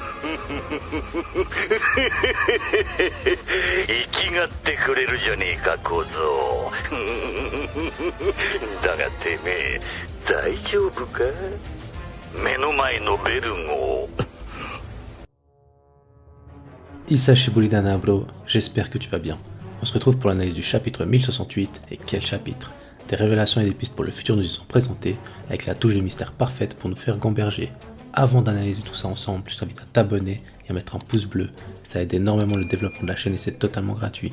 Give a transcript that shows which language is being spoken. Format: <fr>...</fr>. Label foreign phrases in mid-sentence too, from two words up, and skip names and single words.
<ja>生きがってくれるじゃねえか小僧。だがてめえ大丈夫か？目の前のベルゴ。久しぶりだな</ja> <fr>bro, j'espère que tu vas bien. On se retrouve pour l'analyse du chapitre 1068, et quel chapitre! Des révélations et des pistes pour le futur nous y sont présentées, avec la touche de mystère parfaite pour nous faire gamberger. Avant d'analyser tout ça ensemble, je t'invite à t'abonner et à mettre un pouce bleu, ça aide énormément le développement de la chaîne et c'est totalement gratuit.</fr>